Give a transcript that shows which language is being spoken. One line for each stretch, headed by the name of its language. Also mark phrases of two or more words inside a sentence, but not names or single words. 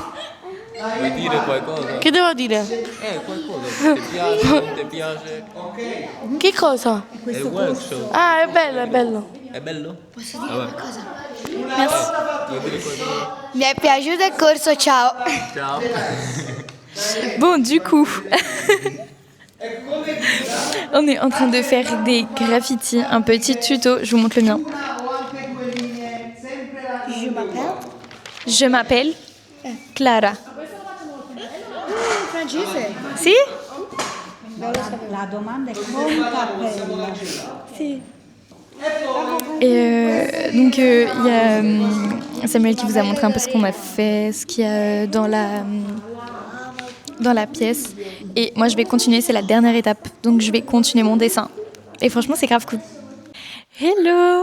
Italian: Vuoi dire qualcosa? Che devo dire? Qualcosa, ti piace, non ti piace? Che cosa? È il workshop. Ah, è bello, è bello. È bello? Posso dire qualcosa? Vuoi dire qualcosa? Mi è piaciuto il corso, ciao. Ciao.
French: Bon, du coup, on est en train de faire des graffitis, un petit tuto, je vous montre le mien. Je m'appelle Clara.
Italian: Francese? Si? La domanda è con cappella. Si.
French: Et donc il y a Samuel qui vous a montré un peu ce qu'on a fait, ce qu'il y a dans la pièce. Et moi je vais continuer, c'est la dernière étape. Donc je vais continuer mon dessin. Et franchement c'est grave cool.
English: Hello!